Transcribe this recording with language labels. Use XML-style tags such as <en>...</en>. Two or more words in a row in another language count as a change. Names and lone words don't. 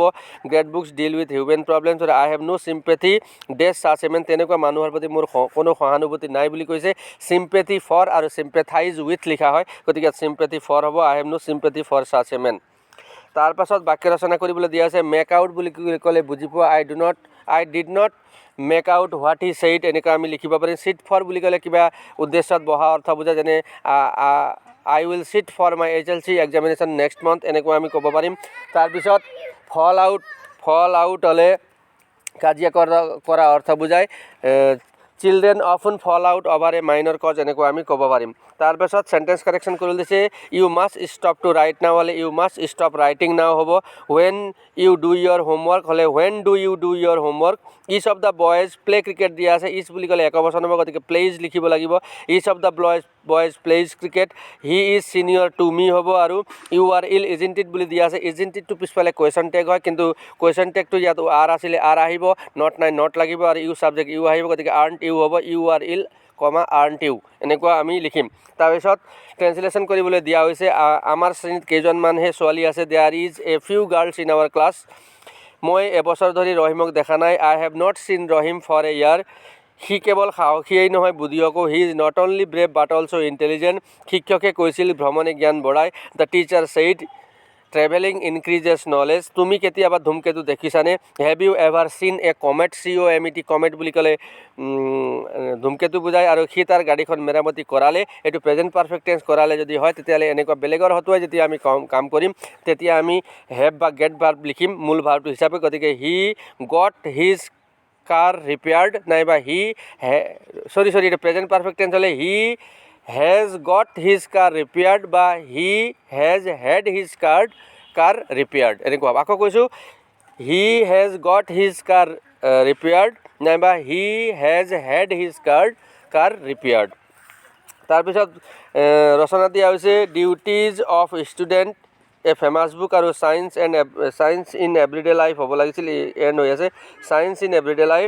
<en>Great books deal with human problems. I have no sympathy des such a man,</en> <as>তেনেকুৱা মানুহৰ প্ৰতি মোৰ কোনো সহানুভূতি নাই বুলি কৈছে।</as> <en>sympathy for</en> <as>আৰু</as> <en>sympathize with</en> <as>লিখা হয়, গতিকে</as> <en>sympathy for</en> <as>হ'ব।</as> <en>I have no sympathy for such a man.</en> <as>তাৰপাছত বাক্য ৰচনা কৰিবলৈ দিয়া আছে।</as> <en>make out</en> <as>বুলি ক'লে বুজি পোৱা।</as> <en>I did not make out what he said,</en> <as>এনেকুৱা আমি লিখিব পাৰিম।</as> <en>sit for</en> <as>বুলি ক'লে কিবা উদ্দেশ্যত বহা অৰ্থ বুজায়, যেনে</as> <en>I will sit for my HLC examination next month,</en> <as>এনেকুৱা আমি ক'ব পাৰিম। তাৰপিছত</as> <en>fall out</en> <as>হ'লে কাজিয়া কৰা অৰ্থ বুজায়।</as> <en>Children often fall out over a minor cause,</en> <as>এনেকুৱা আমি ক'ব পাৰিম।</as> <en>তাৰপাছত sentence correction</en> <as>কৰি দিছে।</as> <en>You must stop to write now হ'লে you must stop writing now হ'ব। When you do your homework হ'লে when do you do your homework. Each of the boys play cricket</en> <as>দিয়া আছে। ইচ বুলি ক'লে একবচন হ'ব, গতিকে প্লেইজ লিখিব লাগিব।</as> <en>Each of the boys plays cricket. He is senior to me হ'ব।</en> <as>আৰু</as> <en>you are ill isn't it</en> <as>বুলি দিয়া আছে।</as> <en>isn't it</en> <as>পিছফালে</as> <en>question tag</en> <as>হয়, কিন্তু</as> <en>question tag</en> <as>ইয়াত আৰ আছিলে আৰ আহিব, নট নাই নট লাগিব, আৰু</as> <en>you subject you</en> <as>আহিব, গতিকে</as> <en>aren't you</en> <as>হ'ব।</as> <en>You are ill comma aren't you,</en> <as>এনেকুৱা আমি লিখিম। তাৰপিছত ট্ৰেঞ্চলেশ্যন কৰিবলৈ দিয়া হৈছে। আমাৰ শ্ৰেণীত কেইজনমানহে ছোৱালী আছে।</as> <en>There is a few girls in our class.</en> <as>মই এবছৰ ধৰি ৰহিমক দেখা নাই।</as> <en>I have not seen Rahim for a year.</en> <as>সি কেৱল সাহসীয়েই নহয় বুদ্ধিয়কো।</as> <en>He is not only brave but also intelligent.</en> <as>শিক্ষকে কৈছিল ভ্ৰমণে জ্ঞান বঢ়ায়।</as> <en>The teacher said traveling increases knowledge.</en> <as>তুমি কেতিয়াবা ধূমকেতু দেখিছানে?</as> <en>Have you ever seen a comet?</en> <as>COMET, কমেট বুলি ক'লে ধূমকেতু বুজায়। আৰু সি তাৰ গাড়ীখন মেৰামতি কৰালে, এইটো</as> <en>present perfect tense</en> <as>কৰালে যদি হয় তেতিয়াহ'লে এনেকুৱা বেলেগৰ হতুৱাই যেতিয়া আমি কাম কৰিম তেতিয়া আমি হেভ বা</as> <en>get verb</en> <as>লিখিম মূল ভাৰ্বটো হিচাপে।</as> <en>গতিকে he got his car repaired,</en> <as>নাইবা এইটো</as> <en>present perfect tense হ'লে he has got his car repaired বা he has had his car repaired,</en> <as>এনেকুৱা হ'ব। আকৌ কৈছোঁ,</as> <en>he has got his car repaired, নাইবা he has had his car repaired.</en> <as>তাৰপিছত ৰচনা দিয়া হৈছে ডিউটিজ অফ ষ্টুডেণ্ট এ ফেমাছ বুক, আৰু চায়েন্স ইন এভৰিডে লাইফ হ'ব লাগিছিল, এণ্ড হৈ আছে চায়েন্স ইন এভৰিডে লাইফ।</as>